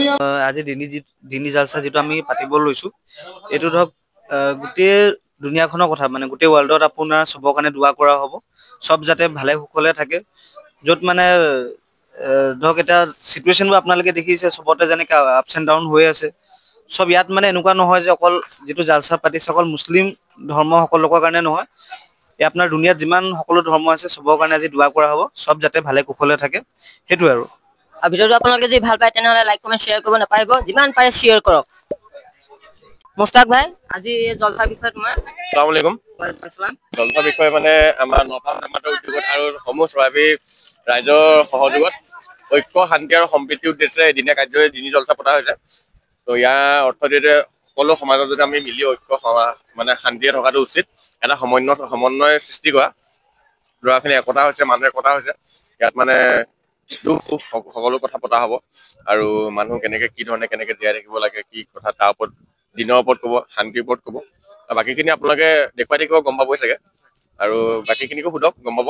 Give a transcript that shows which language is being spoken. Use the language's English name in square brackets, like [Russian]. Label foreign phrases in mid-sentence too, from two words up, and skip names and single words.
[Assamese] আজি দিনী জালসা যেটো আমি পাতিব লৈছো এটো ধৰক গোটেই দুনিয়াখনৰ কথা মানে গোটেই ওয়াৰ্ল্ডত আপোনাৰ সবৰ কাৰণে দোয়া কৰা হ'ব সব যাতে ভালে সুখলে থাকে যত মানে ধৰক এটা সিচুৱেশনবোৰ আপোনালোকে দেখিছে সবতে যেনেকৈ [English] ups and down [Assamese] হৈ আছে সব ইয়াত মানে এনেকুৱা নহয় যে অকল যেটো জালসা পাতি সকল মুসলিম ধৰ্ম সকলৰ কাৰণে নহয় এই আপোনাৰ দুনিয়াত যিমান সকলো ধৰ্ম আছে সবৰ কাৰণে আজি দোয়া কৰা হ'ব সব যাতে ভালে কুশলে থাকে হেতু আৰু ভিডিওটো আপোনালোকে যদি ভাল পায় তেনেহলে [English] like comment share [Assamese] কৰিব নাপাহৰিব যিমান পাৰে শেয়াৰ কৰক মুস্তাক ভাই আজি জলসা বিষয় তোমাৰ [Arabic] السلام عليكم আসসালাম [Assamese] জলসা বিষয় মানে আমাৰ নপাম জামাতৰ উদ্যোগত আৰু সমূহ চৰাইবাহী ৰাইজৰ সহযোগত ঐক্য শান্তি আৰু সম্প্ৰীতিৰ উদ্দেশ্যে এদিনীয়া কাৰ্যসূচী দিনী জলসা পতা হৈছে তো ইয়াৰ অৰ্থ দিয়ে সকলো সমাজত যদি আমি মিলি ঐক্য মানে শান্তিয়ে থকাটো উচিত এটা সমন্বয় সৃষ্টি কৰা ল'ৰাখিনি একতা হৈছে মানুহ একতা হৈছে ইয়াত মানে দুখ সুখ সকলো কথা পতা হ'ব আৰু মানুহ কেনেকৈ কি ধৰণে কেনেকৈ জীয়াই থাকিব লাগে কি কথা তাৰ ওপৰত দিনৰ ওপৰত ক'ব শান্তিৰ ওপৰত ক'ব বাকীখিনি আপোনালোকে দেখুৱাই থাকিব গম পাবই চাগে আৰু বাকীখিনিকো সোধক গম পাব